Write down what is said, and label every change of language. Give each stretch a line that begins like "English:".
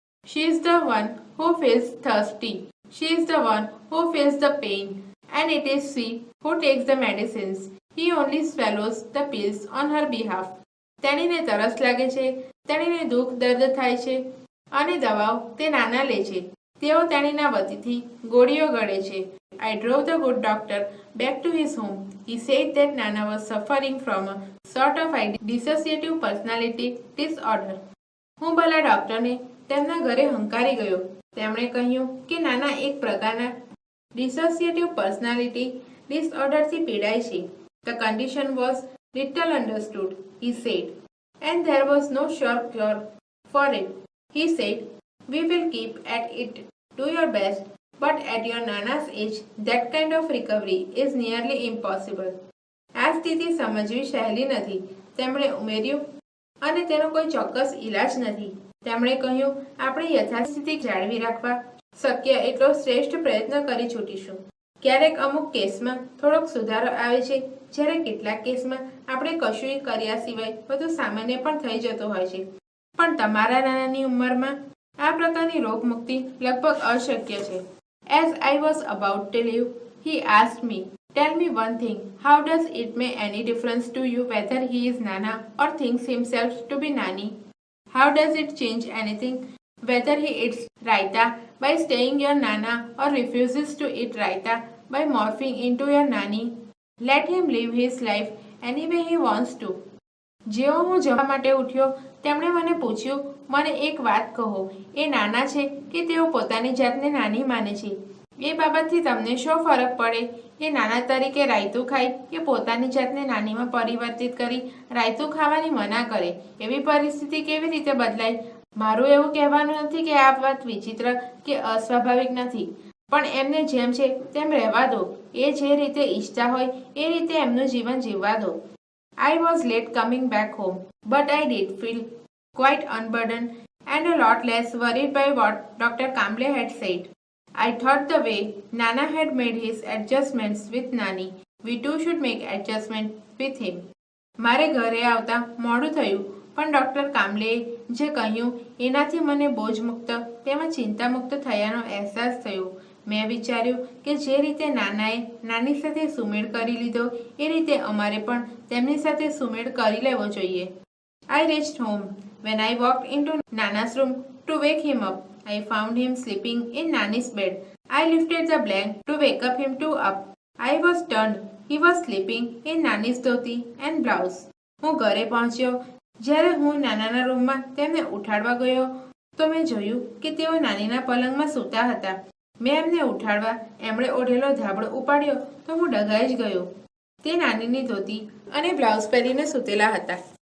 English: She is the one who feels thirsty. She is the one who feels the pain. And it is she who takes the medicines. He only swallows the pills on her behalf.
Gujarati: તેણીને તરસ લાગે છે, તેણીને દુઃખ દર્દ થાય છે અને દવાઓ તે નાના લે છે. તેઓ તેણીના વતીથી ગોળીઓ ગળે છે.
English: I drove the good doctor back to his home. He said that Nana was suffering from a sort of dissociative personality disorder.
Gujarati: હું ભલા ડોક્ટરને તેમના ઘરે હંકારી ગયો. તેમણે કહ્યું કે નાના એક પ્રકારના ડિસોસિએટિવ પર્સનાલિટી ડિસઓર્ડરથી પીડાય છે.
English: The condition was little understood, he said, and there was no sure cure for it. He said, we will keep at it, do your best, but at your Nana's age, that kind of recovery is nearly impossible.
Gujarati: આ સ્થિતિ સમજવી સહેલી નથી, તેમણે ઉમેર્યું, અને તેનો કોઈ ચોક્કસ ઇલાજ નથી. તેમણે કહ્યું, આપણે યથાસ્થિતિ જાળવી રાખવા શક્ય એટલો શ્રેષ્ઠ પ્રયત્ન કરી છૂટીશું. ક્યારેક અમુક કેસમાં થોડોક સુધારો આવે છે, જ્યારે કેટલાક કેસમાં આપણે કશું કર્યા સિવાય બધું સામાન્ય પણ થઈ જતો હોય છે. પણ તમારા નાનાની ઉંમરમાં આ પ્રકારની રોગમુક્તિ લગભગ અશક્ય છે.
English: As I was about to leave, he asked me, tell me one thing, how does it make any difference to you whether he is Nana or thinks himself to be Nani? How does it change anything whether he eats raita by staying your Nana or refuses to eat raita by morphing into your Nani? Let him live his life any way he wants to.
Gujarati: જેવો હું જવા માટે ઉઠ્યો તેમણે મને પૂછ્યું, મને એક વાત કહો, એ નાના છે કે તેઓ પોતાની જાતને નાની માને છે? એ બાબતથી તમને શો ફરક પડે? એ નાના તરીકે રાયતું ખાય કે પોતાની જાતને નાનીમાં પરિવર્તિત કરી રાયતું ખાવાની મના કરે? એવી પરિસ્થિતિ કેવી રીતે બદલાય? મારું એવું કહેવાનું નથી કે આ વાત વિચિત્ર કે અસ્વાભાવિક નથી, પણ એમને જેમ છે તેમ રહેવા દો. એ જે રીતે ઈચ્છતા હોય એ રીતે એમનું જીવન જીવવા દો.
English: I was late coming back home, but I did feel quite unburdened and a lot less worried by what Dr. Kamble had said. I thought the way Nana had made his adjustments with Nani, we too should make adjustments with him.
Gujarati: મારે ઘરે આવતા મોડું થયું, પણ doctor કામલેએ જે કહ્યું એનાથી મને બોજમુક્ત તેમજ ચિંતામુક્ત થયાનો અહેસાસ થયો. મેં વિચાર્યું કે જે રીતે નાનાએ નાની સાથે સુમેળ કરી લીધો એ રીતે અમારે પણ તેમની સાથે સુમેળ કરી લેવો જોઈએ.
English: I reached home. When I walked into Nana's room to wake him up, I found him sleeping in Nani's bed. I lifted the blanket to wake up him too up. I was stunned. He was sleeping in Nani's dhoti and blouse.
Gujarati: હું ઘરે પહોંચ્યો. જ્યારે હું નાનાના રૂમમાં તેમને ઉઠાડવા ગયો તો મેં જોયું કે તેઓ નાનીના પલંગમાં સૂતા હતા. મેં એમને ઉઠાડવા એમણે ઓઢેલો ધાબળો ઉપાડ્યો તો હું ડઘાઈ જ ગયો. તે નાનીની ધોતી અને બ્લાઉઝ પહેરીને સૂતેલા હતા.